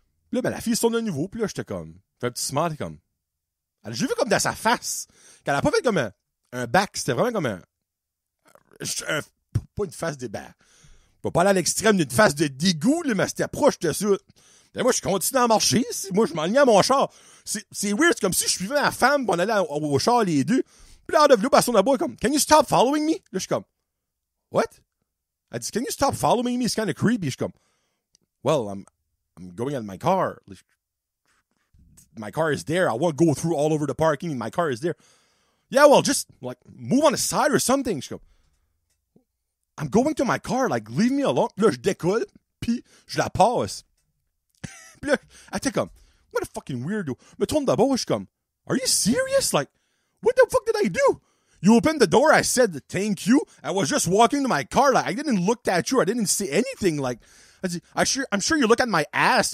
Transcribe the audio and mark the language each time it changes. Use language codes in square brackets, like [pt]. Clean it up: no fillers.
[fr] Pis là, ben la fille se tourne de nouveau, pis là j'étais comme, fait un petit smile, comme. J'ai vu comme dans sa face qu'elle a pas fait comme un back, c'était vraiment comme pas une face de je vais pas aller à l'extrême d'une phase de dégoût, là, mais c'était proche de ça. Et moi, je continue à marcher. Moi, je m'enlignais à mon char. C'est weird. C'est comme si je suivais ma femme, pis on allait au char les deux. Puis là, [en] out of blue, [fr] elle sonne là-bas, comme, [en] can you stop following me? [fr] Là, je suis comme, [en] what? [fr] Elle dit, [en] can you stop following me? It's kind of creepy. [fr] Je suis comme, [en] well, I'm going at my car. My car is there. I won't go through all over the parking. My car is there. Yeah, well, just, like, move on the side or something. [fr] Je suis comme, [en] I'm going to my car, like, leave me alone. [fr] Là, je décolle, pis je la passe. Pis là, elle était comme, [en] what a fucking weirdo. [fr] Je me tourne d'abord, je suis comme, [en] are you serious? Like, what the fuck did I do? You opened the door, I said thank you. I was just walking to my car, like, I didn't look at you, I didn't say anything, like, I'm sure you look at my ass.